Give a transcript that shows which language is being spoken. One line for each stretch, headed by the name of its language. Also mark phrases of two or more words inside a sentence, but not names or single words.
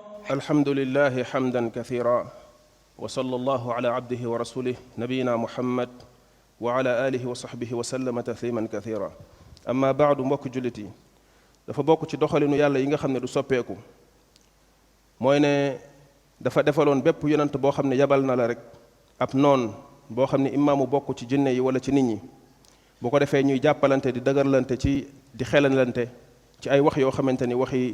Arabic: الحمد لله حمدا كثيرا وصلى الله على عبده ورسوله نبينا محمد وعلى آله وصحبه وسلم تسليما كثيرا أما بعد
Wolof: mbokk jullit yi dafa bokk ci doxalinu yàlla yi nga xam ne du soppeeku mooy ne dafa defaloon bépp yonent boo xam ne yabal na la rek ab noon boo xam ne imaamu bokk ci jinne yi wala ci nit ñi bu ko defee ñuy jàppalante di dëgërlante ci di xelalante ci ay wax yoo xamante ni waxi